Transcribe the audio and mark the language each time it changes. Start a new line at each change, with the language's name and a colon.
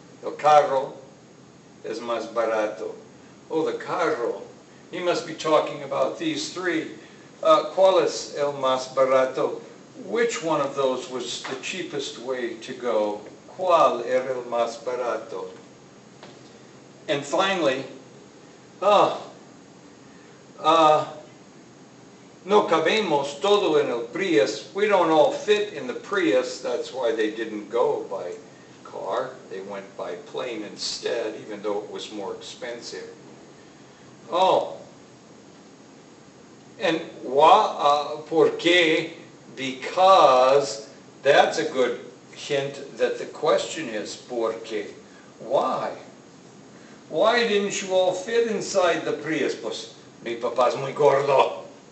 Spanish: El carro es más barato.
English: Oh, the carro. He must be talking about these 3.
Spanish: ¿Cuál es el más barato?
English: Which one of those was the cheapest way to go?
Spanish: ¿Cuál era el más barato?
English: And finally,
Spanish: no cabemos todo en el Prius.
English: We don't all fit in the Prius. That's why they didn't go by car. They went by plane instead, even though it was more expensive. Oh, and
Spanish: ¿por qué?
English: Because that's a good hint that the question is
Spanish: ¿por qué?
English: Why? Why didn't you all fit inside the Prius?
Spanish: Pues mi papá es muy gordo.